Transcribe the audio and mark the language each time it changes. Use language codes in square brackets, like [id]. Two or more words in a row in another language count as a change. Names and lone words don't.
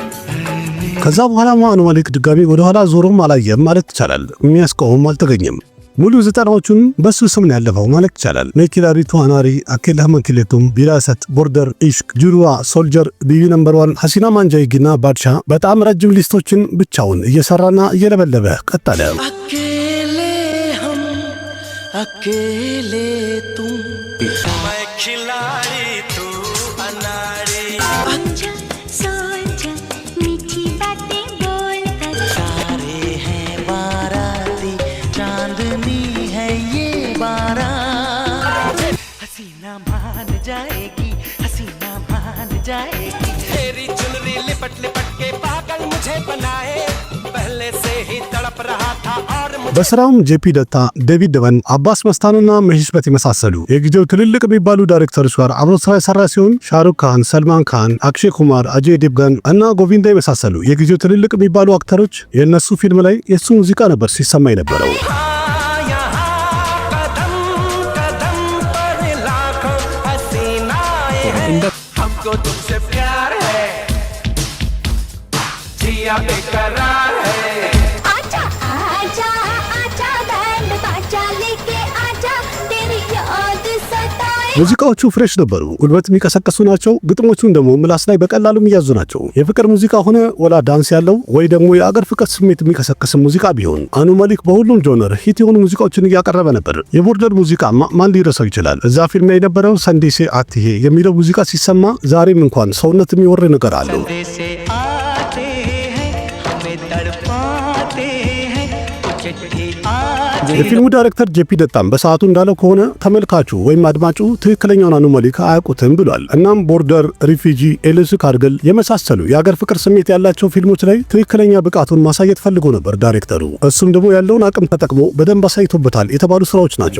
[am] ከዛ በኋላ አኑ መሊክ ድጋሚ ወደ ኋላ ዞሮም አላየም ማለት ይቻላል። የሚያስቆመም አልተገኘም። ሙሉ 90ዎቹን በሱ ስም ነው ያለፈው ማለት ይቻላል። ሜኪላሪ ቱዋናሪ፣ አኬላ መኪሌቱም፣ ቢራሰት፣ ቦርደር፣ ኢሽክ፣ ጁሩዋ፣ ሶልጀር፣ ቢዩ ነምበር 1፣ ሐሲና ማንጃይጊና ባድሻ በጣም ረጅም ሊስቶችን ብቻውን እየሰራና እየለበለበ ቀጠለ። [hi] अकेले तुम मैं खिलाड़ी तू अनाड़ी आजा सोचा मीठी बातें बोलकर तारे हैं बाराती चांदनी है ये बारात हसीना मान जाएगी हसीना मान जाएगी तेरी चुनरी लिपट लिपट के पागल मुझे बनाए पहले से ही तड़प रहा था और [am] በስራውም ጄፒ ደታ፣ ዴቪድ ደበን፣ አባስ መስታኑና መሄሽ በት የመሳሰሉ የጊዜው ትልልቅ የሚባሉ ዳይሬክተሮች ጋር አብሮ ስራ የሰራ ሲሆን ሻሩክ ካን፣ ሰልማን ካን፣ አክሼ ኩማር፣ አጀይ ዴቭጋን እና ጎቪንዳ የመሳሰሉ የጊዜው ትልልቅ የሚባሉ አክተሮች የነሱ ፊልም ላይ የሱ ሙዚቃ ነበር ሲሰማ የነበረው። [hi] हमको तुमसे प्यार है जिया बेकरार है आजा आजा आजा बैंड बाजा लेके आजा तेरी याद सताए [am] ሙዚቃዎቹ ፍሬሽ ነበሩ፣ ጉልበት የሚቀሰቀሱ ናቸው። ግጥሞቹን ደግሞ ምላስ ላይ በቀላሉ የሚያዙ ናቸው። የፍቅር ሙዚቃ ሆነ ወላ ዳንስ ያለው ወይ ደግሞ የአገር ፍቅር ስሜት የሚቀሰቅስ ሙዚቃ ቢሆን አኑ መሊክ በሁሉም ጆነር ሂት የሆኑ ሙዚቃዎችን እያቀረበ ነበር። የቦርደር ሙዚቃ ማን ሊረሳው ይችላል? እዛ ፊልም ላይ የነበረው ሰንዴሴ አትሄ የሚለው ሙዚቃ ሲሰማ ዛሬም እንኳን ሰውነት የሚወር ነገር አለው። የፊልሙ ዳይሬክተር ጄፒ ደታም በሰዓቱ እንዳለው ከሆነ ተመልካቹ ወይም አድማጩ ትክክለኛውን አኑ መሊክ አያውቁትም ብሏል። እናም ቦርደር፣ ሪፊጂ፣ ኤልስ ካርገል የመሳሰሉ የአገር ፍቅር ስሜት ያላቸው ፊልሞች ላይ ትክክለኛ ብቃቱን ማሳየት ፈልጎ ነበር ዳይሬክተሩ። እሱም ደግሞ ያለውን አቅም ተጠቅሞ በደንብ አሳይቶበታል የተባሉ ስራዎች ናቸው።